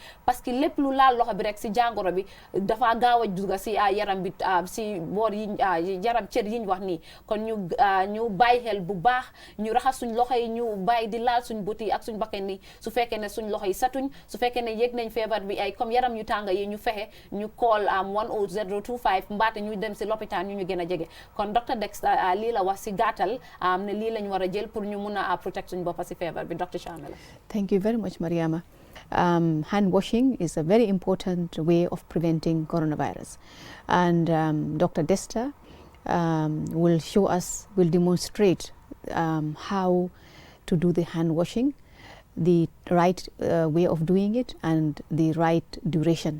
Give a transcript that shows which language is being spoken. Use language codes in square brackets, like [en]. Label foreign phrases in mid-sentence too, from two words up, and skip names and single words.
[fr] parce que [wo] lépp lu laal loxo bi rek ci jàngoro bi dafa gaaw a dugg ci yaram bi ci boor yi yaram cër yi ñu wax nii kon ñu bàyyi xel bu baax ñu raxas suñ loxo yi ñu bàyyi di laal suñ bët yi ak suñ bakken yi su fekkee ne suñ loxo yi satuñ su fekkee ne yëg nañ feebar bi ay comme yaram yu tànga yi ñu fexe ñu call 1025 mbaate ñu dem si lopitaan ñu gën a jege kon docteur Dexter lii la wax si gàttal ne lii lañ war a jël pour ñu mun a protect suñu boppa si feebar bi docteur Chamie. [en] Thank you very much, Mariama. Hand washing is a very important way of preventing coronavirus, and Dr. Desta will demonstrate how to do the hand washing, the right way of doing it, and the right duration.